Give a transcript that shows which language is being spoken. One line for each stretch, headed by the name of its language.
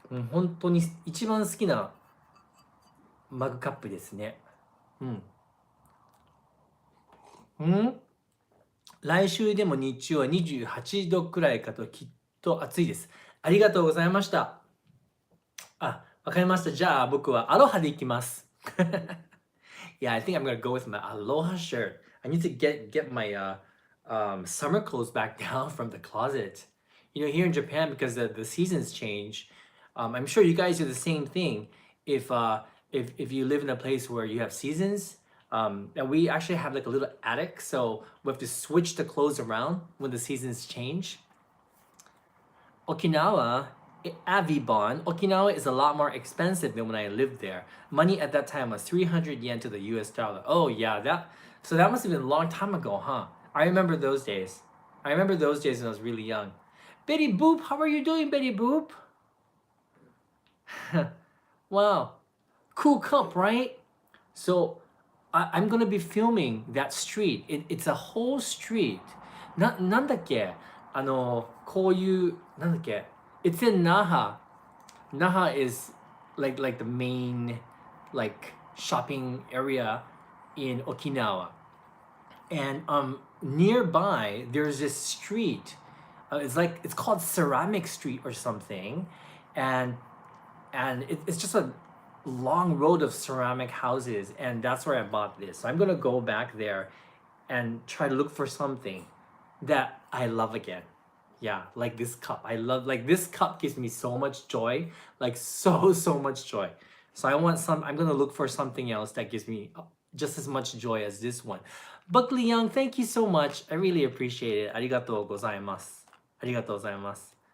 Japanese: 本当に一番好きなマグカップですね。来週でも日中は28度くらいかときっと暑いです。ありがとうございました。あ、わかりました。じゃあ僕はアロハで行きます。
English: Yeah, I think I'm gonna go with my aloha shirt. I need to get my summer clothes back down from the closet. You know, here in Japan, because the seasons change, I'm sure you guys do the same thing. If if you live in a place where you have seasons, and we actually have like a little attic, so we have to switch the clothes around when the seasons change. Okinawa, Avibon, Okinawa is a lot more expensive than when I lived there. Money at that time was 300 yen to the US dollar. Oh yeah, that must have been a long time ago, huh? I remember those days. I remember those days when I was really young. Betty Boop, how are you doing, Betty Boop? Wow, cool cup, right? So I'm gonna be filming that street. It's a whole street.
Japanese: なんだっけこういう、なんだっけ
English: It's in Naha. Naha is like the main like shopping area in Okinawa. And nearby there's this street. It's called Ceramic Street or something. And it's just a long road of ceramic houses, and that's where I bought this. So I'm gonna go back there and try to look for something that I love again. Yeah, like this cup. I love, like, this cup gives me so much joy, like so much joy. So I'm gonna look for something else that gives me just as much joy as this one. Buckley Young, thank you so much. I really appreciate it.
Japanese: ありがとうございます。ありがとうございます。